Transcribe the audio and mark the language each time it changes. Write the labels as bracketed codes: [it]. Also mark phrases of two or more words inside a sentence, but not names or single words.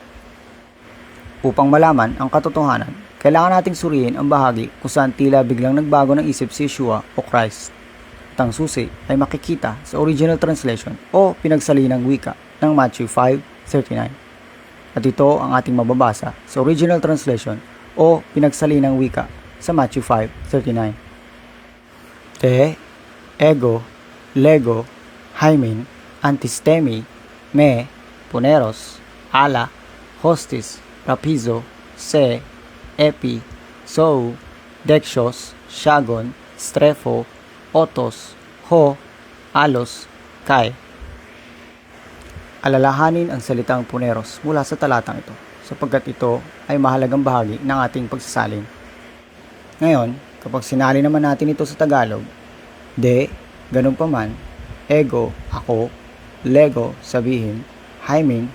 [tl] Upang malaman ang katotohanan, kailangan nating suriin ang bahagi kung saan tila biglang nagbago ng isip si Yeshua o Christ. At ang susi ay makikita sa [en] original translation [tl] o pinagsalinang wika ng Matthew 5:39. At ito ang ating mababasa sa [en] original translation [tl] o pinagsalinang wika sa Matthew 5:39. [el] δέ, ἐγώ, λέγω, ὑμῖν, ἀνθίστημι, μή, πονηρός, ἀλλά, ὅστις, ῥαπίζω, σέ, ἐπί, σου, δεξιός, σιαγών, στρέφω, αὐτός, ὁ, ἄλλος, καί. [tl] Alalahanin ang salitang puneros mula sa talatang ito, sapagkat ito ay mahalagang bahagi ng ating pagsasalin. Ngayon, kapag sinali naman natin ito sa Tagalog, de, ganun pa man, ego, ako, lego, sabihin, hymen,